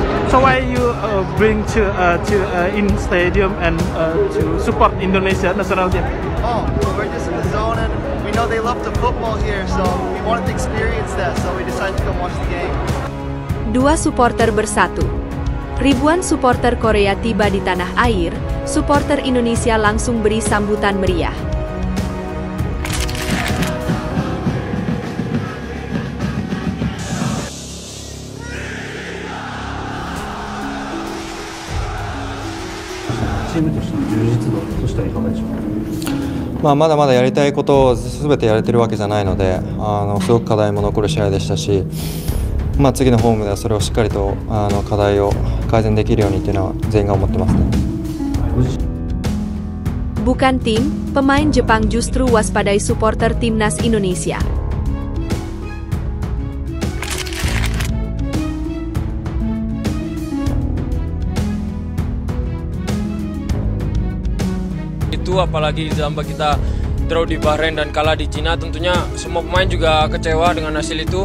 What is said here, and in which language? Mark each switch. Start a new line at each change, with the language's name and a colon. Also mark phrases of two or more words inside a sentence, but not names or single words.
English: So why you bring to in stadium and to support Indonesia national team? Oh, we're just in the zone and we know they love the football here, so we wanted to experience that, so we decided to come watch the game.
Indonesian: Dua supporter bersatu. Ribuan supporter Korea tiba di tanah air, supporter Indonesia langsung beri sambutan meriah.
Japanese: まだまだやりたいことを全てやれてるわけじゃないので、すごく課題も残る試合でしたし、次のホームではそれをしっかりと課題を改善できるようにというのは全員が思ってますね。
Indonesian: Bukan tim, pemain Jepang justru waspadai supporter timnas Indonesia. Itu apalagi sampai kita draw di Bahrain dan kalah di Cina, tentunya semua pemain juga kecewa dengan hasil itu.